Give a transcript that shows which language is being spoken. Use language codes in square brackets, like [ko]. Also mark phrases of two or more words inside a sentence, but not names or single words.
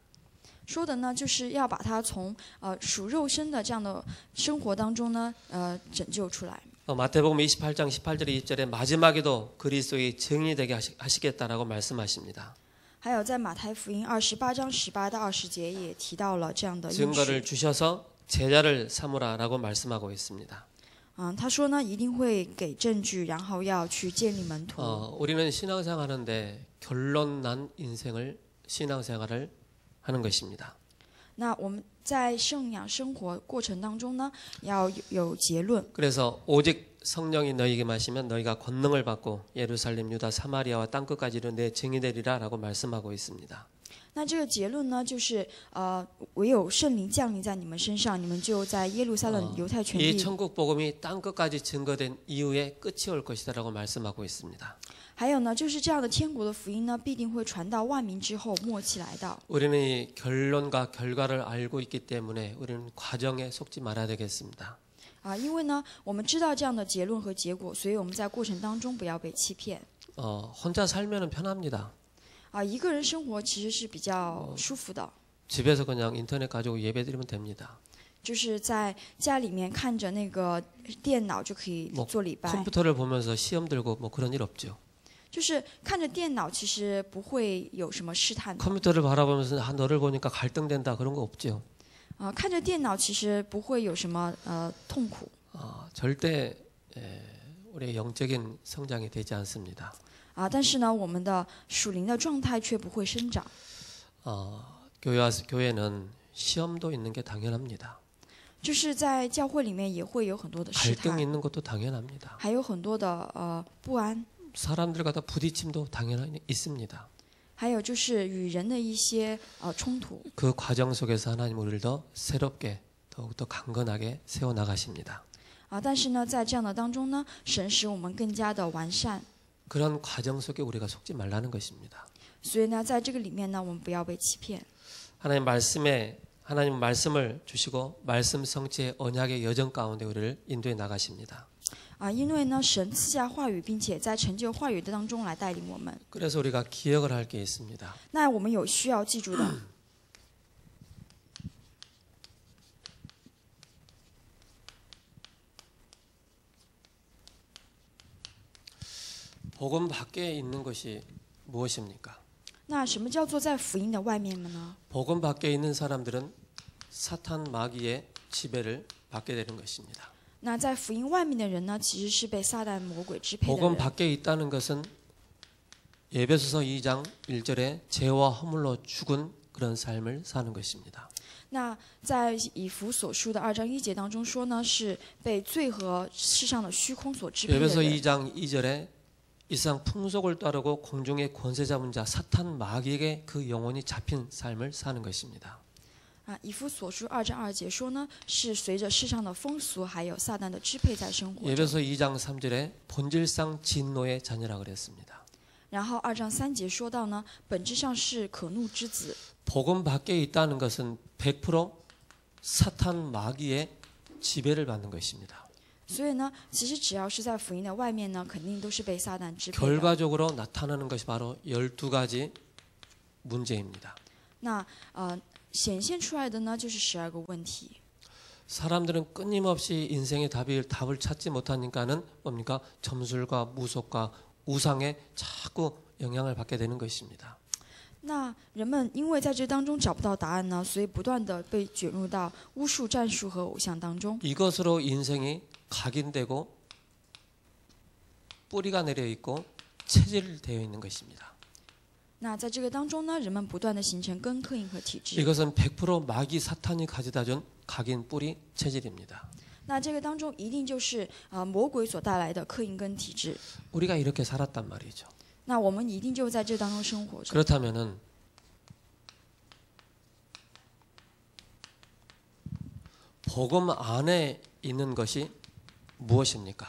[zh] 说的呢，就是要把他从属肉身的这样的生活当中呢，拯救出来。 [ko] 마태복음 28장 18절에 20절에 마지막에도 그리스도의 증인이 되게 하시겠다라고 말씀하십니다. [zh] 还有在马太福音28章18到20节也提到了这样的应 [ko] 증거를 [zh] 许。 [ko] 주셔서 제자를 삼으라라고 말씀하고 있습니다. [zh] 他说呢，一定会给证据，然后要去建立门徒。 [ko] 우리는 신앙생활하는데 결론 난 인생을 신앙생활을 하는 것입니다. [zh] 那我们在圣养生活过程当中呢，要有结论。 [ko] 그래서 오직 성령이 너희에게 마시면 너희가 권능을 받고 예루살렘, 유다, 사마리아와 땅끝까지로 내 증인이 되리라라고 말씀하고 있습니다. [zh] 那这个结论呢，就是唯有圣灵降临在你们身上，你们就在耶路撒冷、犹太全 [ko] 이 [zh] 地。 [ko] 천국 복음이 땅끝까지 증거된 이후에 끝이 올 것이다라고 말씀하고 있습니다. [zh] 还有呢，就是这样的天国的福音呢，必定会传到万民之后，末期来到。 [ko] 우리는 이 결론과 결과를 알고 있기 때문에 우리는 과정에 속지 말아야 되겠습니다. [zh] 因为呢，我们知道这样的结论和结果，所以我们在过程当中不要被欺骗。 [ko] 혼자 살면은 편합니다. [zh] 一个人生活其实是比较舒服的， [ko] 집에서 그냥 인터넷 가지고 예배드리면 됩니다. [zh] 就是在家里面看着那个电脑就可以做礼拜。 [ko] 컴퓨터를 보면서 시험 들고 뭐 그런 일 없죠. [zh] 就是看着电脑，其实不会有什么试探的。 [ko] 컴퓨터를 바라보면서 너를 보니까 갈등된다 그런 거 없죠. [zh] 看着电脑，其实不会有什么痛苦。 [ko] 절대 우리의 영적인 성장이 되지 않습니다. [zh] 但是呢，我们的属灵的状态却不会生长。 [ko] 교회는 시험도 있는 게 당연합니다. [zh] 就是在教会里面也会有很多的试 [ko] 갈등 [zh] 探， [ko] 있는 것도 당연합니다. [zh] 还有很多的不安， [ko] 사람들과 다 부딪힘도 당연히 있습니다. [zh] 还有就是与人的一些冲突。 [ko] 그 과정 속에서 하나님 우리를 더 새롭게 더욱더 강건하게 세워 나가십니다. [zh] 但是呢，在这样的当中呢，神使我们更加的完善。 [ko] 그런 과정 속에 우리가 속지 말라는 것입니다. [zh] 所以呢，在这个里面呢，我们不要被欺骗。 [ko] 하나님 말씀을 주시고 말씀 성취의 언약의 여정 가운데 우리를 인도해 나가십니다. [zh] 因为呢，神赐下话语，并且在成就话语的当中来带领我们。 [ko] 그래서 우리가 기억을 할 게 있습니다. [zh] 那我们有需要记住的。 [ko] 복음 밖에 있는 것이 무엇입니까? [zh] 那什么叫做在福音的外面呢？ [ko] 복음 밖에 있는 사람들은 사탄 마귀의 지배를 받게 되는 것입니다. [zh] 那在福音外面的人呢，其实是被撒旦魔鬼支配的 [ko] 복음 [zh] 人。 [ko] 밖에 있다는 것은 에베소서 2장 1절에 죄와 허물로 죽은 그런 삶을 사는 것입니다. [zh] 那在以弗所书的2章1节当中说呢，是被罪和世上的虚空所支配的 [ko] 에베소 [zh] 人。 [ko] 2장 2절에 이 세상 풍속을 따르고 공중의 권세 잡은 자 사탄 마귀에게 그 영혼이 잡힌 삶을 사는 것입니다. [zh] 以弗所书2章2节说呢，是随着世上的风俗还有撒旦的支配在生活着。 [ko] 에베소 2장 3절에 본질상 진노의 자녀라 그랬습니다. [zh] 然后2章3节说到呢，本质上是可怒之子。 [ko] 복음 밖에 있다는 것은 100% 사탄 마귀의 지배를 받는 것입니다. [zh] 所以呢，其实只要是在福音的外面呢，肯定都是被撒旦支配的。 [ko] 결과적으로 나타나는 것이 바로 12가지 문제입니다. [zh] 那显现出来的呢，就是12个问题。 [ko] 사람들은 끊임없이 인생의 답을 찾지 못하니까는 뭡니까? 점술과 무속과 우상에 자꾸 영향을 받게 되는 것입니다. [zh] 那人们因为在这当中找不到答案呢，所以不断的被卷入到巫术、战术和偶像当中。 [ko] 이것으로 인생이 각인되고 뿌리가 내려 있고 체질되어 있는 것입니다. [zh] 那在这个当中呢，人们不断的形成根、刻印和体制。 [ko] 이것은 100% 마귀 사탄이 가져다준 각인 뿌리 체질입니다. [zh] 那这个当中一定就是魔鬼所带来的刻印跟体制。 [ko] 우리가 이렇게 살았단 말이죠. [zh] 那我们一定就在这当中生活着。 [ko] 그렇다면은 복음 안에 있는 것이 무엇입니까?